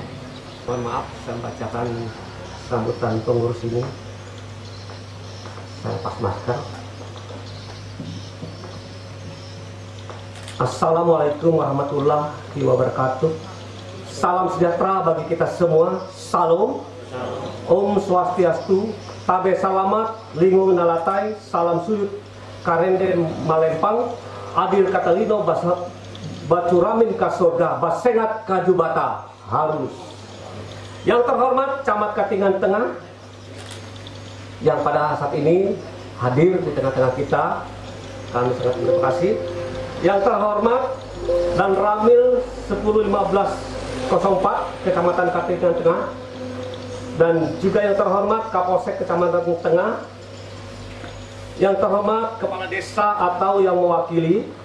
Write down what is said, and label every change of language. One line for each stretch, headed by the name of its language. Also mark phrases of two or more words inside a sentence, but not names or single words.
Indonesian: Mohon maaf, saya bacakan sambutan pengurus ini. Saya pas masker. Assalamualaikum warahmatullahi wabarakatuh. Salam sejahtera bagi kita semua.
Balinese: Salam. Om Swastiastu.
Ngaju: Tabe salamat. Lingu nalatai. Salam suyut. Karende malempang.
Kendayan: Adil katalino bacuramin ka surga, basengat ka jubata halus.
Indonesian: Yang terhormat Camat Katingan Tengah yang pada saat ini hadir di tengah-tengah kita, kami sangat berterima kasih. Yang terhormat dan Ramil 101504 Kecamatan Katingan Tengah, dan juga yang terhormat Kapolsek Kecamatan Tengah, yang terhormat Kepala Desa atau yang mewakili,